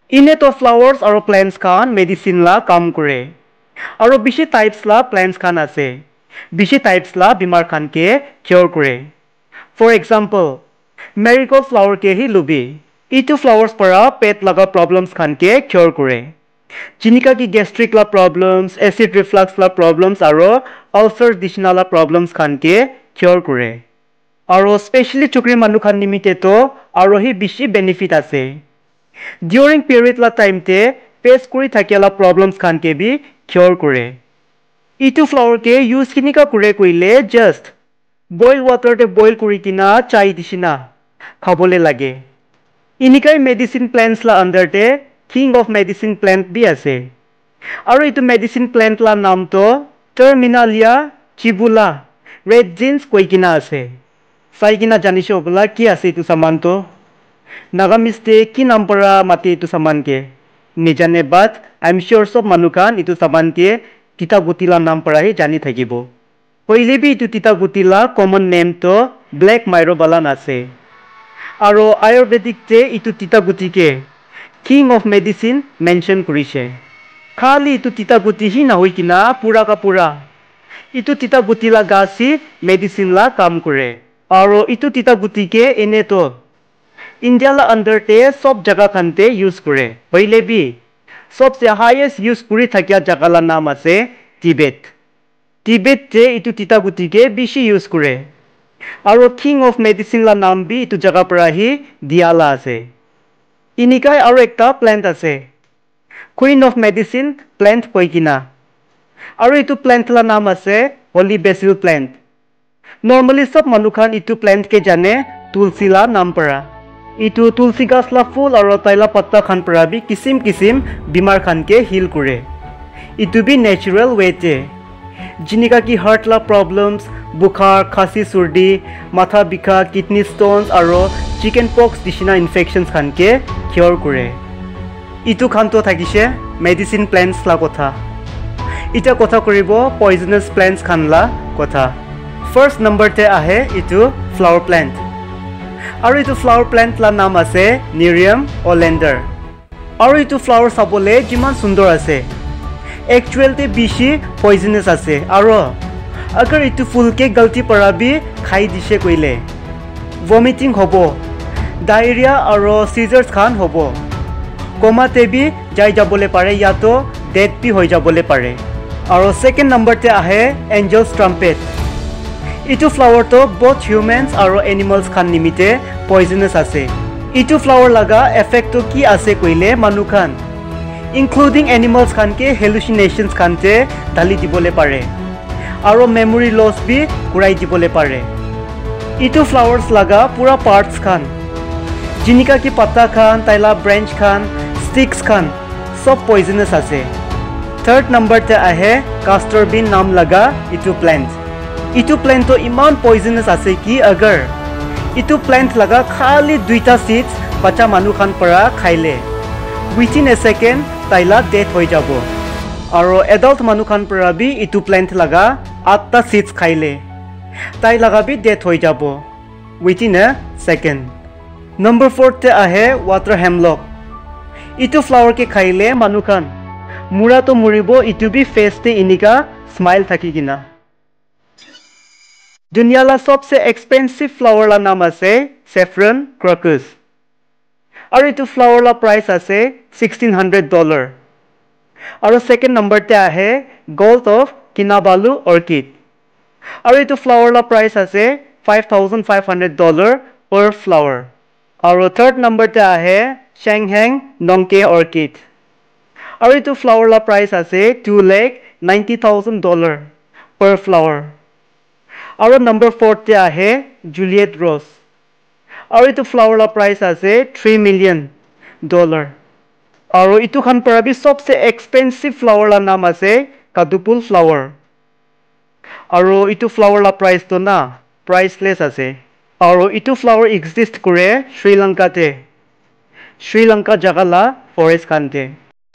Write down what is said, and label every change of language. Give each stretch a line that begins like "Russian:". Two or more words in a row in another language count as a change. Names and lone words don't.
Naga Pidgin: Ine to flowers aro plants khan medicine la kam kore. Aro bishi types la plants khan ase. Bishi types la bimar khan ke cure kore.
English: For example, marigold flower
Naga Pidgin: ke hi lubi. Itu flowers para pet laga problems khan ke cure kore. Jinika ki gastric la problems,
English: acid reflux
Naga Pidgin: la problems aro ulcer dishna la problems khan ke cure kore. Aro especially chukri manu khan nimite to aro hi bishi benefit ase.
English: During period
Naga Pidgin: la time te face kuri thakia la problems khan ke bi cure kore. Itu flower ke use kinika kure koile just
English: boil water
Naga Pidgin: te boil kuri kina chai dishina khabole lage. Inikai
English: medicine plants
Naga Pidgin: la under te
English: king of medicine plant
Naga Pidgin: bi ase. Aro itu
English: medicine plant
Naga Pidgin: la naam to Terminalia chibula red jeans koi kina ase. Sai kina janisho bola ki ase itu saman to. Nagamiste ki naam para mate itu saman ke. Nijane
English: but I'm sure
Naga Pidgin: sob manukan itu saman ke tita gutila naam para hi jani thakibo. Hoile bi itu tita gutila
English: common name
Naga Pidgin: to
English: black myrobalan
Naga Pidgin: ase. Aro ayurvedic te itu tita guti ke
English: king of medicine
Naga Pidgin: mention kurise. Khali itu tita guti hi na hoi kina pura ka pura. Itu tita guti la gasi medicine la kam kore. Aro itu tita guti ke ene to India la under te sob jaga khan te use kore. Hoile bi sobse highest use kuri thakia jaga la naam ase Tibet. Tibet te itu tita guti ke bishi use kore. Aro
English: king of medicine
Naga Pidgin: la naam bi itu jaga para hi diala ase. Inikai aro ekta plant ase.
English: Queen of medicine plant
Naga Pidgin: koi kina. Aro itu plant la naam ase
English: holy basil plant.
Naga Pidgin: Normally sob manukhan itu plant ke jane tulsi la naam para. Itu tulsi gas la full aro taila patta khan para bi kisim kisim bimar khan ke heal kore. Itu bi
English: natural way
Naga Pidgin: te. Jinika ki heart la problems, bukhar, khasi surdi, matha bikha,
English: kidney stones
Naga Pidgin: aro
English: chicken pox
Naga Pidgin: dishina infections khan ke cure kore. Itu khan to thakise
English: medicine plants
Naga Pidgin: la kotha. Ita kotha koribo
English: poisonous plants
Naga Pidgin: khan la kotha.
English: First number
Naga Pidgin: te ahe itu
English: flower plant.
Naga Pidgin: Aro itu
English: flower plant
Naga Pidgin: la naam ase Nereum oleander. Aro itu flower sabole jiman sundor ase. Actual te bishi poisonous ase. Aro agar itu full ke galti para bi khai dishe koile vomiting hobo, diarrhea aro seizures khan hobo. Coma te bi jai jabole pare ya to death bi hoi jabole pare. Aro
English: second number
Naga Pidgin: te ahe
English: angel's trumpet.
Naga Pidgin: Itu flower to
English: both humans
Naga Pidgin: aro animals khan nimite poisonous ase. Itu flower laga effect to ki ase koile manu khan including animals khan ke hallucinations khan te dali dibole pare. Aro
English: memory loss
Naga Pidgin: bi kurai dibole pare. Itu flowers laga pura parts khan jinika ki patta khan taila branch khan sticks khan sob poisonous ase.
English: Third number
Naga Pidgin: te ahe
English: castor bean
Naga Pidgin: naam laga itu plant. Itu plant to iman poisonous ase ki agar itu plant laga khali duita seeds bacha manu khan para khaile
English: within a second
Naga Pidgin: taila death hoi jabo. Aro adult manu khan para bi itu plant laga 8ta seeds khaile tai laga bi death hoi jabo
English: within a second.
Naga Pidgin: Number 4 te ahe
English: water hemlock.
Naga Pidgin: Itu flower ke khaile manu khan mura to muribo itu bi face te inika smile thaki gina. Dunia la sobse
English: expensive flower
Naga Pidgin: la naam ase
English: saffron crocus.
Naga Pidgin: Aro itu flower la price ase $1,600. Aro
English: second number
Naga Pidgin: te ahe gold of Kinabalu orchid. Aro itu flower la price ase $5,500
English: per flower.
Naga Pidgin: Aro
English: third number
Naga Pidgin: te ahe Shanghang Nongke orchid. Aro itu flower la price ase $2,90,000
English: per flower.
Naga Pidgin: Aro number 4 te ahe Juliet rose. Aro itu flower la price ase $3 million. Aro itu khan para bi sobse
English: expensive flower
Naga Pidgin: la naam ase
English: kadupul flower.
Naga Pidgin: Aro itu flower la price to na priceless ase. Aro itu
English: flower exist
Naga Pidgin: kore Sri Lanka te. Sri Lanka jaga la forest khan te.